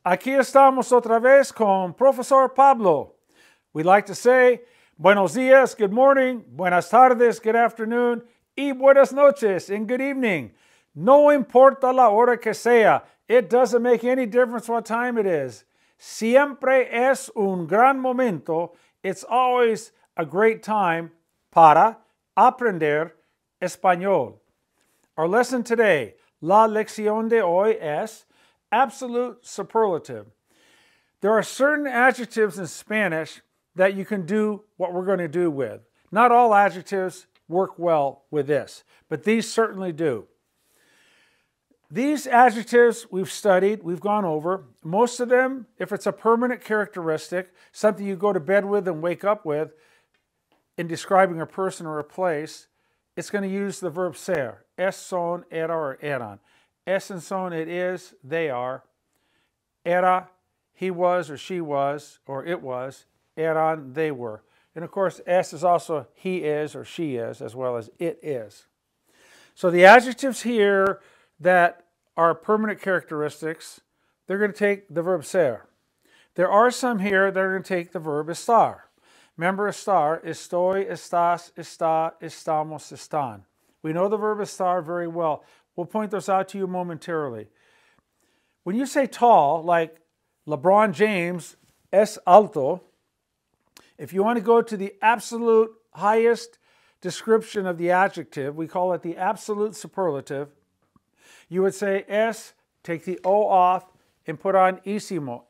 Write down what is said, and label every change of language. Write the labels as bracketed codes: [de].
[es] Aquí estamos otra vez con Profesor Pablo. [en] We like to say buenos días, good morning, buenas tardes, good afternoon, y buenas noches, and good evening. [es] No importa la hora que sea. [en] It doesn't make any difference what time it is. [es] Siempre es un gran momento. It's always a great time para aprender español. [en] Our lesson today, la lección de hoy es absolute superlative. There are certain adjectives in Spanish that you can do what we're going to do with. Not all adjectives work well with this, but these certainly do. These adjectives we've studied, we've gone over. Most of them, if it's a permanent characteristic, something you go to bed with and wake up with, in describing a person or a place, it's going to use the verb ser. Es, son, era, or eran. Es and son, it is, they are. Era, he was or she was, or it was. Eran, they were. And of course, es is also he is or she is, as well as it is. So the adjectives here that are permanent characteristics, they're going to take the verb ser. There are some here that are going to take the verb estar. Remember estar, estoy, estás, está, estamos, están. We know the verb estar very well. We'll point those out to you momentarily. When you say tall, like LeBron James, es alto, if you want to go to the absolute highest description of the adjective, we call it the absolute superlative, you would say es, take the O off, and put on isimo.